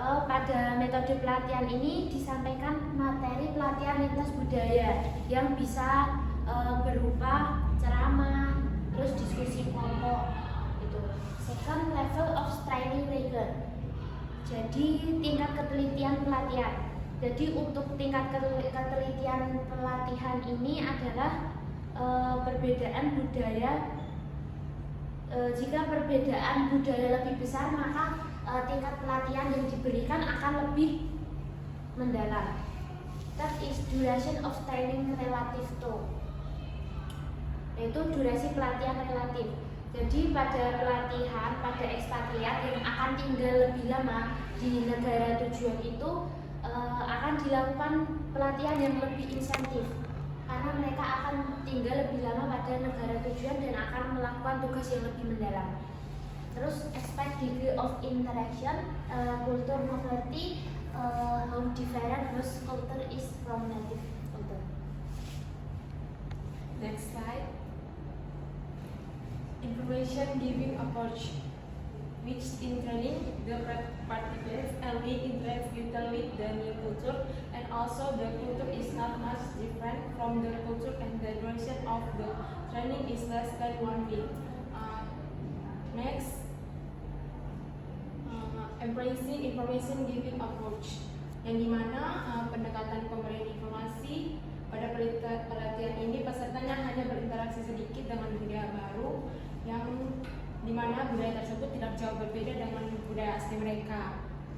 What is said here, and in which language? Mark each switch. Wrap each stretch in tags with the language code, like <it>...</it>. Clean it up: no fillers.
<id>Pada metode pelatihan ini disampaikan materi pelatihan lintas budaya yang bisa berupa ceramah, terus diskusi kelompok gitu.</id> <en>Second, level of training rigor.</en> <id>Jadi tingkat ketelitian pelatihan. Jadi untuk tingkat ketelitian pelatihan ini adalah perbedaan budaya. Jika perbedaan budaya lebih besar, maka tingkat pelatihan yang diberikan akan lebih mendalam.</id> <en>That is duration of training relative to,</en> <id>yaitu durasi pelatihan relatif. Jadi pada pelatihan pada ekspatriat yang akan tinggal lebih lama di negara tujuan itu akan dilakukan pelatihan yang lebih insentif karena mereka akan tinggal lebih lama pada negara tujuan dan akan melakukan tugas yang lebih mendalam.</id> <en>Terus expect degree of interaction, culture mobility, how different host culture is from native culture. Next slide. Information giving approach, which in training the participants only interact with the new culture, and also the culture is not much different from the culture, and the duration of the training is less than 1 week. Next, embracing information giving approach,</en> <id>yang dimana pendekatan pemberian informasi pada pelatihan ini pesertanya hanya berinteraksi sedikit dengan budaya baru, yang dimana budaya tersebut tidak jauh berbeda dengan budaya asli mereka.</id>